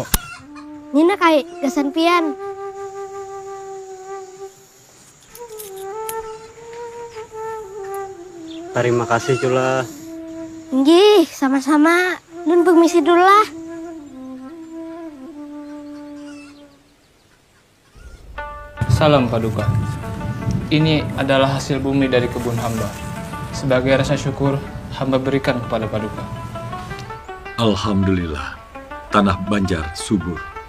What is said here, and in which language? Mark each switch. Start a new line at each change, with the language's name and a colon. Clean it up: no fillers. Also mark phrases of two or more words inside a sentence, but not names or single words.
Banjar: Nina, Kai, gasan pian.
Indonesian: Terima kasih, Cula. Nggih, sama-sama. Nun permisi dulu lah. Salam Paduka. Ini adalah hasil bumi dari kebun hamba. Sebagai rasa syukur, hamba berikan kepada Paduka. Alhamdulillah, tanah Banjar subur.